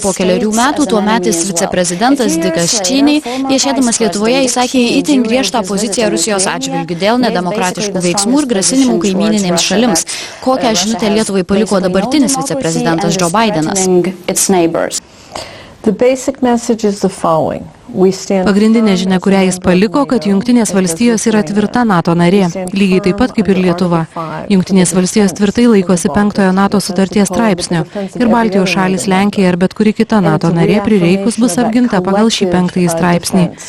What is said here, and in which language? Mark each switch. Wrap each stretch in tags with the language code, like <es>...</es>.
<lt>Po keliarių metų tuometis viceprezidentas Dickas Cheney, viešėdamas Lietuvoje, įsakė itin griežtą poziciją Rusijos atžvilgiu dėl nedemokratiškų veiksmų ir grasinimų kaimyninėms šalims. Kokią žinutę Lietuvai paliko dabartinis viceprezidentas Joe Bidenas?</lt> <en>The basic message is the following.</en> <lt>Pagrindinė žinia, kurią jis paliko, kad Jungtinės valstijos yra tvirta NATO narė, lygiai taip pat kaip ir Lietuva. Jungtinės valstijos tvirtai laikosi 5 NATO sutarties straipsnio ir Baltijos šalis, Lenkija ir bet kuri kita NATO narė prireikus bus apginta pagal šį 5 straipsnį.</lt>